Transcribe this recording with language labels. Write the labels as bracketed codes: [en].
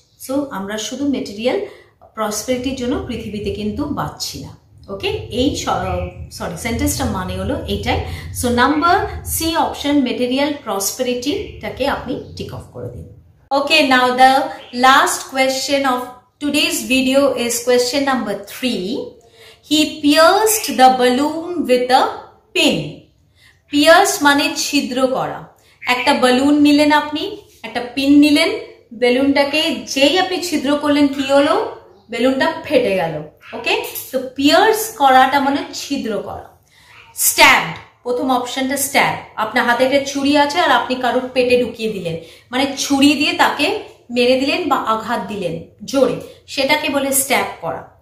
[bn] So আমরা শুধু material প্রসপেরিটির জন্য পৃথিবীতে কিন্তু বাঁচছি না। ওকে, এই সেন্টেন্সটা মানে হলো এইটাই। So number C option material প্রসপেরিটিটাকে আপনি টিক অফ করে দিন। [en] Okay, now the last question of today's video is question number 3. He pierced the balloon with a pin. [bn] Pears মানে ছিদ্র করা। একটা বালুন নিলেন, আপনি একটা পিন নিলেন, বেলুনটাকে যেই আপনি ছিদ্র করলেন কি হলো, বেলুনটা ফেটে গেল। ওকে, তো পিয়ার্স করাটা মানে ছিদ্র করা। স্ট্যাবড, প্রথম অপশনটা স্ট্যাব, আপনার হাতে একটা ছুরি আছে আর আপনি কারোর পেটে ঢুকিয়ে দিলেন, মানে ছুরি দিয়ে তাকে মেরে দিলেন বা আঘাত দিলেন জোরে, সেটাকে বলে স্ট্যাব করা।